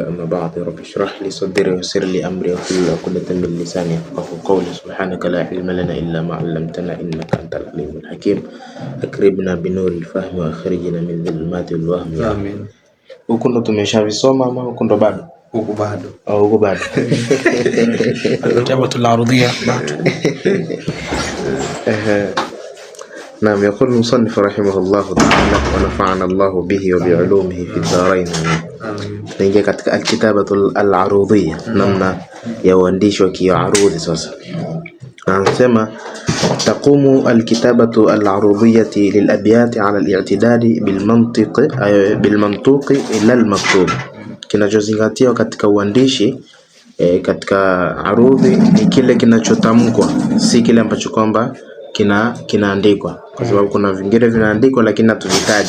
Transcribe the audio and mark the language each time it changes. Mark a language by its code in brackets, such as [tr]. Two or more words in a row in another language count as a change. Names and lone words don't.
[ar] أما بعد، رب اشرح لي صدري ويسر لي أمري واحلل عقدة من لساني يفقهوا قولي. سبحانك لا علم لنا إلا ما علمتنا إنك أنت العليم الحكيم. أكرمنا بنور الفهم وأخرجنا من ظلمات الوهم. Amen. [sw] Huku ndo tumeshavisoma ama huku ndo bado? Huku bado. Huku bado. [ar] الكتابة العروضية بعد. نعم. يقول المصنف رحمه الله تعالى ونفعنا الله به وبعلومه في الدارين. [sw] نيجي katika [ar] الكتابة العروضية, [sw] namna ya uandishi wa kiarudhi. Sasa anasema [ar] تقوم الكتابة العروضية للأبيات على الاعتداد بالمنطوق إلى المكتوب. [sw] Kinachozingatiwa katika uandishi katika arudhi ni kile kinachotamkwa, si kile ambacho kwamba kinaandikwa, kwa sababu kuna vingine vinaandikwa lakini hatuvitaji.